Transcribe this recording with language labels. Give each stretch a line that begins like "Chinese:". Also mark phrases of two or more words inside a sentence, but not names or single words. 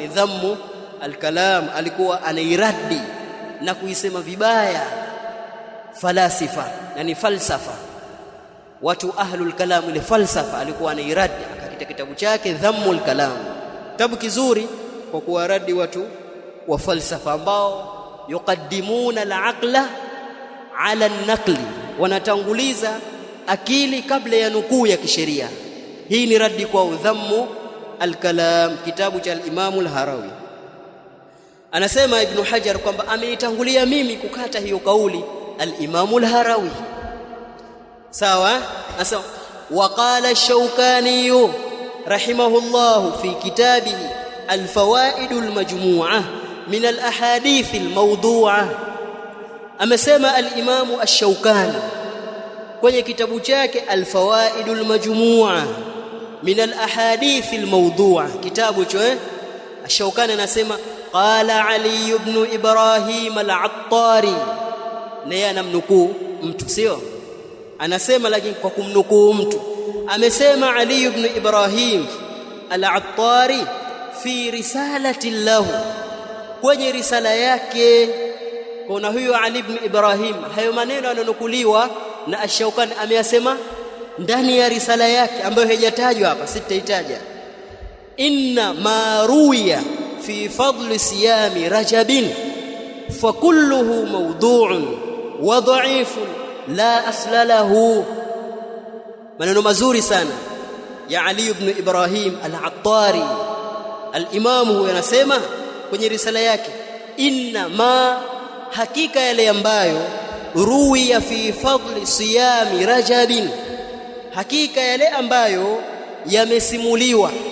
Swahili: Dhammu al-Kalam, alikuwa anairadi na kuisema vibaya falasifa, yani falsafa, watu
Arabic: أهل الكلام,
Swahili: ile falsafa alikuwa anairadi, akakita kitabu chake Dhammul Kalam, kitabu kizuri kwa kuwaradi watu wa falsafa ambao
Arabic: يقدمون العقل على النقل,
Swahili: wanatanguliza akili kabla ya nukuu ya kisheria. Hii ni radi kwa Dhammu al-Kalam, kitabu cha al-Imam al-Harawi. Anasema Ibn Hajar kwamba ameitangulia mimi kukata hiyo kauli al-Imam al-Harawi. Sawa?
Arabic: عسى وقال الشوكاني رحمه الله في كتابه الفوائد المجموعة من الأحاديث الموضوعة.
Swahili: Amesema al-Imam ash-Shawkani kwenye kitabu chake al-Fawaid al-Majmu'ah min al-ahadith al-mawdu'ah, kitabu hicho ash-Shawkani anasema qala Ali ibn Ibrahim al-Attari, naye anamnukuu mtu, sio anasema, lakini kwa kumnukuu mtu. Amesema Ali ibn Ibrahim al-Attari
Arabic: في رسالة له,
Swahili: kwenye risala yake. Kuna huyo Ali ibn Ibrahim, hayo maneno yanonukuliwa na Ash-Shawkani ameyasema ndani ya risala yake ambayo haijatajwa hapa, sitaitaja.
Arabic: إن ما روي في فضل صيام رجب فكله موضوع وضعيف لا أصل له.
Swahili: Maneno mazuri sana ya Ali ibn Ibrahim al-Attari, al-Imamu huyo anasema kwenye risala yake,
Arabic: إن ما,
Swahili: hakika yale ambayo,
Arabic: روي في فضل صيام رجب,
Swahili: hakika yale ambayo yamesimuliwa,